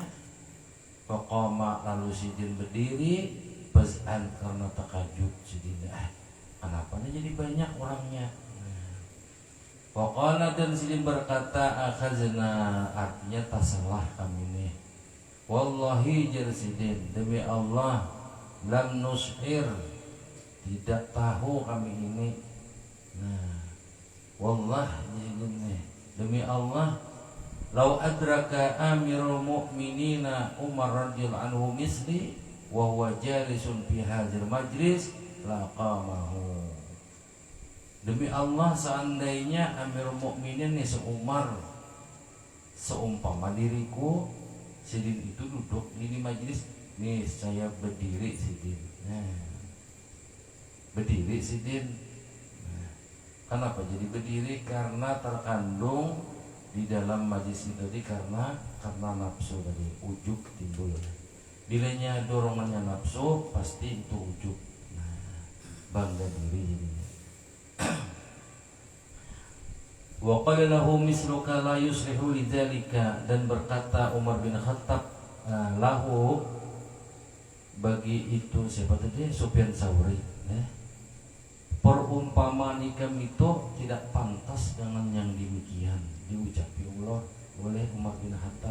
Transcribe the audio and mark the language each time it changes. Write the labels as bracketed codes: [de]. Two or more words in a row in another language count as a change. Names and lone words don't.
[bjn] Faqama, lalu sidin berdiri, faz'an, karena takajub sidin, kenapa nih jadi banyak orangnya. Faqala, dan sidin berkata, akhazna, artinya tak salah kami nih. Wallahi, jar sidin, demi Allah, [ar] لم نشعر, [bjn] tidak tahu kami ini. [ar] Wallahi, [id] demi Allah, [ar] لو أدرك أمير المؤمنين عمر رضي الله عنه مثلي وهو جالس في هذا المجلس لقامه. [bjn] Demi Allah, seandainya Amirul Mukminin nih Umar seumpama diriku Sidin itu duduk ini majelis, nih saya berdiri Sidin. Nah, berdiri Sidin. [id] Nah, kenapa jadi berdiri? Karena terkandung di dalam majelis itu tadi karena nafsu tadi, ujub timbul. [bjn] Bilanya dorongannya nafsu, pasti itu ujub. Nah, bangga diri jadinya. [ar] وقال له مثلك لا يصلح لذلك, [id] dan berkata Umar bin Khattab lahu bagi itu siapa tadi? [bjn] Sufyan Tsauri, perumpamaan ikam itu tidak pantas dengan yang demikian diucapi Allah oleh Umar bin Khattab.